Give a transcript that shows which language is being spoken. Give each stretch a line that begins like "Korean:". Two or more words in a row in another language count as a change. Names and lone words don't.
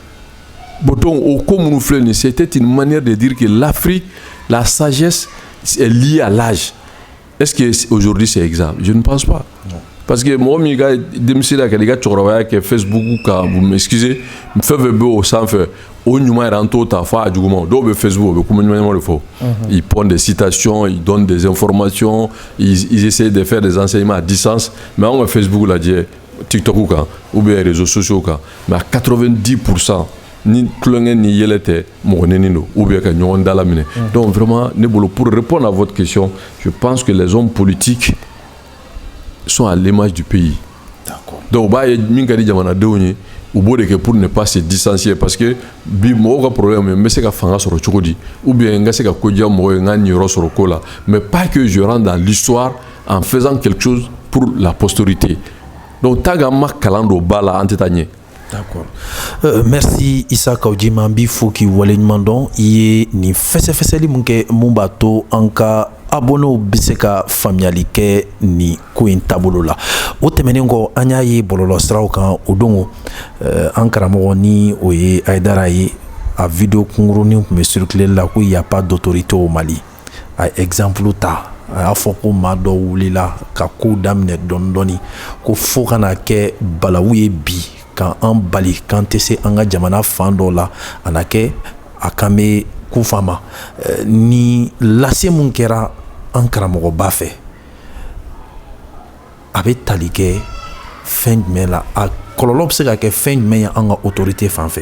French: C'était une manière de dire que l'Afrique, la sagesse est liée à l'âge. Est-ce qu'aujourd'hui c'est exact? Je ne pense pas. Non. Parce que moi, je suis Facebook, vous m'excusez, je fais au sans faire.
Bambara: au ɲuman yɛrɛ an t'o ta fo a juguman dɔw bɛ Facebook o bɛ kuma ɲuman de fɔ
French: ils prennent des citations ils donnent des informations ils essaient de faire des enseignements à distance
Bambara: mais anw ka Facebook lajɛ TikTok kan
French: ou bien réseaux sociaux
Bambara: kan
French: mais à 90%
Bambara: ni tulonkɛ ni yɛlɛ tɛ mɔgɔ nɛni don
French: ou bien
Bambara: ka ɲɔgɔn dala minɛ
French: donc vraiment
Bambara: ne bolo
French: pour répondre à votre question je pense que les hommes politiques sont à l'image du pays. D'accord.
Bambara: Donc ba ye min ka di jamanadenw ye u b'o de kɛ
French: pour ne pas se distancier parce que
Bambara: bi mɔgɔw ka problème ye n bɛ se ka fanga sɔrɔ cogo di
French: ou bien
Bambara: n ka se ka ko diya mɔgɔ ye n ka niyɔrɔ sɔrɔ ko la
French: mais pas que je rentre dans l'histoire en faisant quelque chose pour la postérité
Bambara: donc tant qu'an ma kalan don ba la an tɛ taa ɲɛ.
French: D'accord.
Bambara: Merci Issa Kaudjima n b'i fo k'i waleɲuman dɔn i ye nin fɛsɛfɛsɛli mun kɛ mun b'a to an ka abonnew bɛ se ka faamuyali kɛ nin ko in taabolo la o tɛmɛnen kɔ an y'a ye bɔlɔlɔsiraw kan o don an karamɔgɔ ni o ye Aidara ye a vidéo kunkurunin tun bɛ circuler la ko y
French: a pas d'autorité au Mali
Bambara: a exemple ta a y'a fɔ ko maa dɔ wulila ka kow daminɛ dɔɔni dɔɔni ko fo ka na kɛ balawu ye bi k'an bali k'an tɛ se an ka jamana fan dɔ la a na kɛ a kan bɛ kufa ma ni lase mun kɛra an karamɔgɔba fɛ a bɛ tali kɛ fɛn jumɛn la a kɔlɔlɔ bɛ se ka kɛ fɛn jumɛn ye an ka autorité fan fɛ.